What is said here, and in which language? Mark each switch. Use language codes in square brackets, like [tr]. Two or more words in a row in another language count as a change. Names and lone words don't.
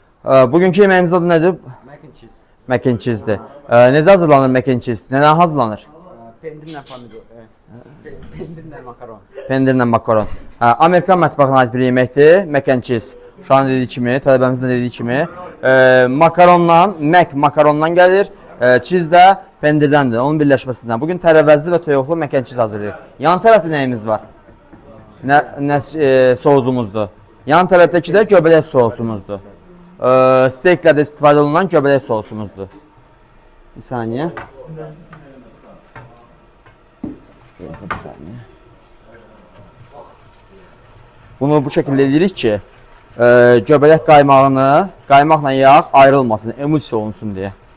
[az] Bugünkü yeməyimizin adı nədir? [en] Mac and cheese. Mac and cheese'dir. [az] Necə hazırlanır [en] mac and cheese? [az] Nədən hazırlanır? Pendirlə pomidor. Pendirlə makaron. Pendirlə makaron. Amerikan mətbəxinə aid bir yeməkdir. [en] Mac and cheese. [tr] Şu an [az] dediyi kimi, tələbəmizin dediyi kimi. Makarondan, makarondan gəlir. Cheese də pendirdəndir, onun birləşməsindən. Bugün tərəvəzli və toyuqlu [en] mac and cheese [az] hazırlayırıq. Yan tərəfdə nəyimiz var? Soğuzumuzdur. Yan tərəfdəki də göbələk soğusumuzdur. Steaklərdə istifadə olunan göbələk soğusumuzdur. Bir saniyə. Bunu bu şəkildə edirik ki, göbələk qaymaqla yağ ayrılmasın, emulsiya olunsun deyə.